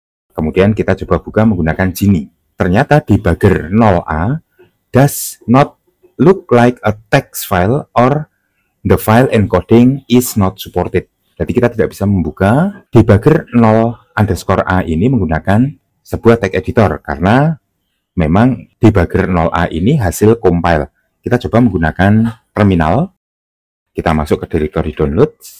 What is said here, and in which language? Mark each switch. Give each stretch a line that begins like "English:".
Indonesian: Kemudian kita coba buka menggunakan Genie.
English: Ternyata debugger 0A does not look like a text file or the file encoding is not supported.
Indonesian: Jadi kita tidak bisa membuka debugger 0_a ini menggunakan sebuah text editor karena memang debugger 0A ini hasil compile. Kita coba menggunakan terminal. Kita masuk ke directory download.